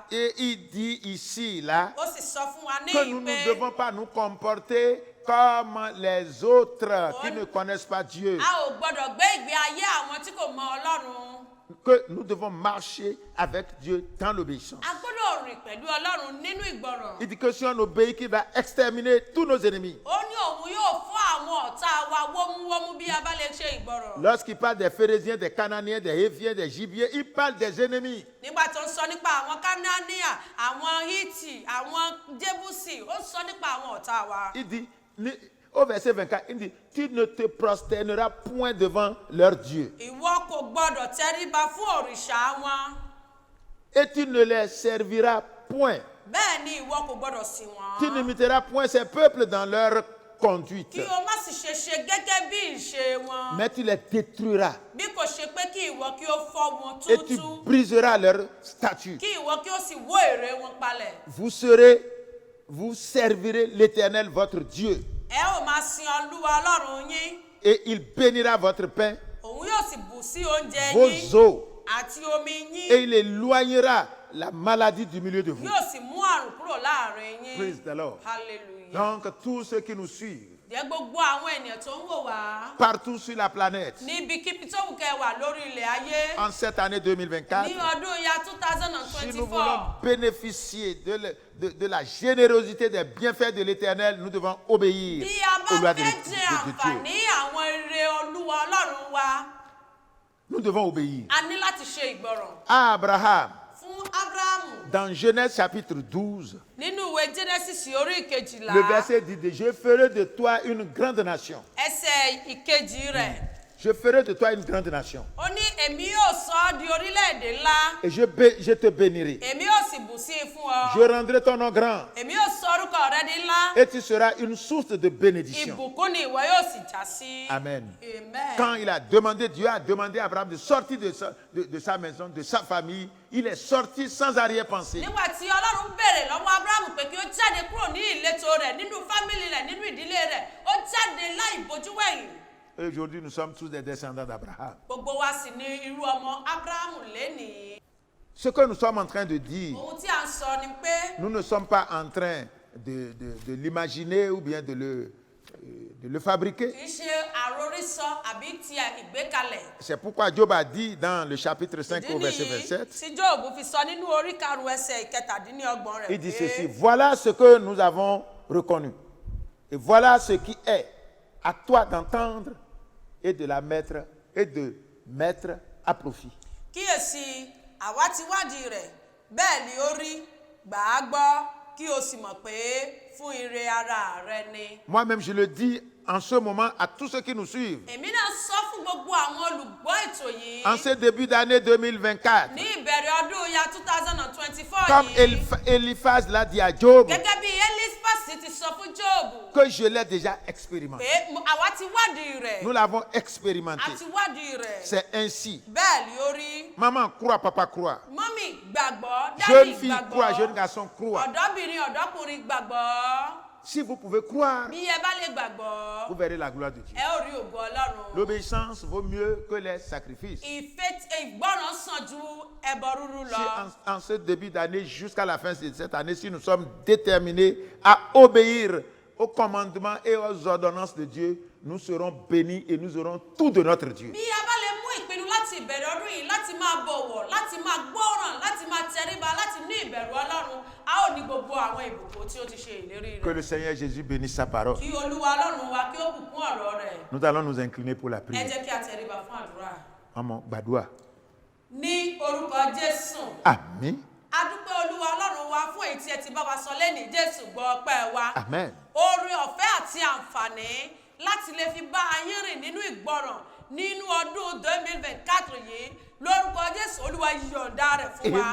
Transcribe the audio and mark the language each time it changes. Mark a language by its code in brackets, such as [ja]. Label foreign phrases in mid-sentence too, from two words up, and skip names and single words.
[fr] Et il dit ici, là, [yo] Ó sì sọ fún wa ní [fr] que nous ne [yo] ìpè [fr] devons pas nous comporter comme les autres qui ne connaissent pas Dieu. [yo] a ò gbọ́dọ̀ gbé ìgbé ayé àwọn tí kò mọ Ọlọ́run. [fr] Que nous devons marcher avec Dieu dans l'obéissance. [yo] A gbọ́dọ̀ rìn pẹ̀lú Ọlọ́run nínú ìgbọràn. [fr] Il dit que si on obéit, qu'il va exterminer tous nos ennemis. [yo] Ó ní òun yóò fún àwọn ọ̀tá wa wómúwómú bí a bá lè ṣe ìgbọràn. [fr] Lorsqu'il parle des Phérésiens, des Cananéens, des Héviens, des Gibiers, il parle des ennemis. [yo] Nígbà tó ń sọ nípa àwọn Kánáníà, àwọn Hítì, àwọn Jébúsì, ó ń sọ nípa àwọn ọ̀tá wa. [fr] Il dit, au verset 24, il dit, tu ne te prosterneras point devant leur Dieu. [yo] Ìwọ kò gbọ́dọ̀ tẹríba fún òrìṣà wọn. [fr] Et tu ne les serviras point. [yo] Bẹ́ẹ̀ ni ìwọ kò gbọ́dọ̀ sìn [fr] Tu [yo] wọ́n. [fr] n'imiteras point ces peuples dans leur conduite. [yo] Kí o má sì ṣe gẹ́gẹ́ bí ìṣe wọn. [fr] Mais tu les détruiras. [yo] Bí kò ṣe pé kí ìwọ kí ó fọ́ wọn [fr] Et tu [yo] túútúú. [fr] briseras leur statut. [yo] Kí ìwọ kí ó sì wó ère wọn palẹ̀. [fr] Vous servirez l'Éternel votre Dieu. [yo] Ẹ ó máa sin Olúwa Ọlọ́run yín. [fr] Et il bénira votre pain, [yo] Òun yóò sì bù sí oúnjẹ [fr] vos [yo] yín [fr] eaux. [yo] àti omi yín. [fr] Et il éloignera la maladie du milieu de vous. [yo] Yóò sì mú àrùn kúrò láàrin yín. [en] Praise the Lord. Hallelujah. [fr] Donc, tous ceux qui nous suivent, [yo] Jẹ́ gbogbo àwọn ènìyàn tó ń wò wá. [fr] partout sur la planète, [yo] Níbikíbi tó wù kẹ́ wà lórí ilẹ̀ ayé. [fr] en cette année 2024, [yo] Ní ọdún ya [fr] si nous [yo] 2024. [fr] voulons bénéficier de la générosité des bienfaits de l'Éternel, nous devons obéir [yo] Bí a [fr] aux [yo] bá [fr] lois de [yo] fẹ́ jẹ [fr] Dieu. [yo] àǹfààní àwọn ire Olúwa Ọlọ́run wa, [fr] Nous devons obéir. [yo] a ní láti ṣe ìgbọràn. [fr] À Abraham, [yo] Fún Ábúráhámù, [fr] dans Genèse chapitre 12, [yo] nínú ìwé Genesis orí ìkejìlá, [fr] le verset dit, je ferai de toi une grande nation. [yo] ẹsẹ̀ ìkejì rẹ̀, [fr] Je ferai de toi une grande nation. [yo] ó ní èmi yóò sọ ọ́ di orílẹ̀-èdè ńlá, [fr] Et je te bénirai. [yo] èmi yóò sì bù sí i fún ọ, [fr] Je rendrai ton nom grand. [yo] èmi yóò sọ orúkọ rẹ di ńlá, [fr] Et tu seras une source de bénédiction. [yo] ìbùkún ni ìwọ yóò sì já sí. Amen. Amen. [fr] Quand il a demandé, Dieu a demandé à Abraham de sortir de sa maison, de sa famille, il est sorti sans arrière-pensée. [yo] Nígbà tí Ọlọ́run béèrè lọ́wọ́ Ábúráhámù pé kí ó jáde kúrò ní ìletò rẹ̀, nínú fámìlì rẹ̀, nínú ìdílé rẹ̀, ó jáde láì bojú wẹ̀yìn. [fr] Et aujourd'hui, nous sommes tous des descendants d'Abraham. [yo] Gbogbo wa sì ni irú ọmọ Ábúráhámù lénìí. [fr] Ce que nous sommes en train de dire, [yo] ohun tí à ń sọ ni pé [fr] nous ne sommes pas en train de l'imaginer ou bien de le fabriquer. [yo] kì í ṣe àròrísọ àbí ti ìgbékalẹ̀. [fr] C'est pourquoi Job a dit dans le chapitre 5 au verset 27, [yo] tí Jóòbù fi sọ nínú orí karùn-ún ẹsẹ̀ ìkẹtàdínlọ́gbọ̀n rẹ̀ [fr] il dit ceci: voilà ce que nous avons reconnu. Et voilà ce qui est à toi d'entendre et de mettre à profit. [yo] kíyèsí àwa ti wádìí rẹ̀ bẹ́ẹ̀ ni ó rí gbà á gbọ́ kí o sì mọ̀ pé fún ire ara rẹ ni. [fr] Moi-même, je le dis en ce moment à tous ceux qui nous suivent. [yo] èmi náà sọ fún gbogbo àwọn olùgbọ́ ètò yìí [fr] En ce début d'année 2024, [yo] ní ìbẹ̀rẹ̀ ọdún ya 2024 [fr] comme [yo] yìí [fr] Eliphaz l'a dit à Job, [yo] gẹ́gẹ́ bí Eliphaz ti sọ fún Jóòbù [fr] que je l'ai déjà expérimenté. [yo] pé àwa ti wádìí rẹ̀ [fr] Nous l'avons expérimenté. [yo] àti wádìí rẹ̀ [fr] C'est ainsi. [yo] bẹ́ẹ̀ ni ó rí. [fr] Maman croit, papa croit. [yo] mọ́mì gbàgbọ́ dádì [fr] Jeune fille [yo] gbàgbọ́ [fr] croit, jeune garçon croit. [yo] ọ̀dọ́bìnrin ọ̀dọ́kùnrin gbàgbọ́. [fr] Si vous pouvez croire, [yo] bí ẹ bá lè gbàgbọ́ [fr] vous verrez la gloire de Dieu. [yo] ẹ ó rí ògo Ọlọ́run. [fr] L'obéissance vaut mieux que les sacrifices. [yo] ìgbọràn sàn ju ẹbọ rúrú [fr] Si [yo] lọ. [fr] en ce début d'année jusqu'à la fin de cette année, si nous sommes déterminés à obéir aux commandements et aux ordonnances de Dieu, nous serons bénis et nous aurons tout de notre Dieu. [yo] bí a bá lè mú ìpinnu láti ìbẹ̀rẹ̀ ọdún yìí láti máa bọ̀wọ̀ láti máa gbọ́ràn láti máa tẹríba láti ní ìbẹ̀rù Ọlọ́run a ó ní gbogbo àwọn ìbùkún tí ó ti ṣe ìlérí [fr] Que [yo] rẹ̀. [fr] le Seigneur Jésus bénisse sa parole. [yo] kí Olúwa Ọlọ́run wa kí ó bùkún ọ̀rọ̀ rẹ̀. [fr] Nous allons nous incliner pour la [yo] ẹ [fr] prière. [yo] jẹ́ kí a tẹríba fún àdúrà. [fr] Maman, Badoua. [yo] ní orúkọ Jésù. Amen. a dúpẹ́ Olúwa Ọlọ́run wa fún èyí tí ẹ ti bá wa sọ lẹ́nìí. Jésù gbọ́ ọpẹ́ wa. Amen. Oore ọ̀fẹ́ àti àǹfààní láti lè fi bá ayé rìn nínú ìgbọràn nínú ọdún 2024 yìí lórúkọ Jésù Olúwa yọ̀ǹda rẹ̀ fún wa.